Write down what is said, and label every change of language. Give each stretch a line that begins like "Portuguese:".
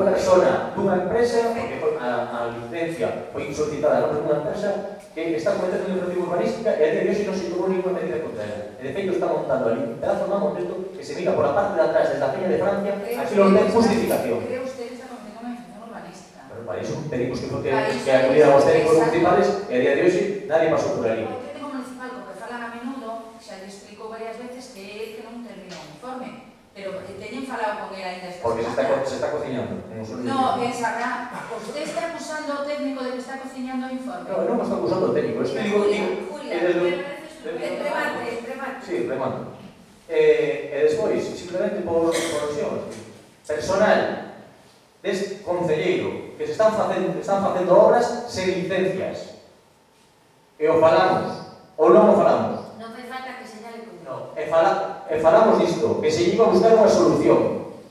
Galician: persona, dunha empresa, porque a licencia foi solicitada a nombre dunha empresa que está cometendo unha infracción urbanística e a día de hoxe non se tomou ninguna medida contra ela. E de feito está montando ali un pedazo de montito que se mira por a parte de atrás desde a Peña de Francia, aquí non ten justificación.
Spanish: ¿Cree usted que está cometiendo una infracción urbanística?
Galician: Pero para iso pedimos que acudiran os técnicos municipales e a día de hoxe nadie pasou por ali. O técnico municipal, porque falan a menudo, xa le explicou varias veces que non terminou o informe, pero teñen falado con él ainda esta Porque semana. se está cociñando.
Spanish: No, sabrá. Usted está acusando
Galician: ao técnico de que está cociñando o informe. No, non me está acusando o técnico. Julia, remate. Sí, remato. E despois, simplemente por alusións, personal deste concelleiro que se están facendo obras sen licencias. E o falamos, ou non o falamos. Non fai falta que señale con No, e falamos disto, que se iba a buscar unha solución.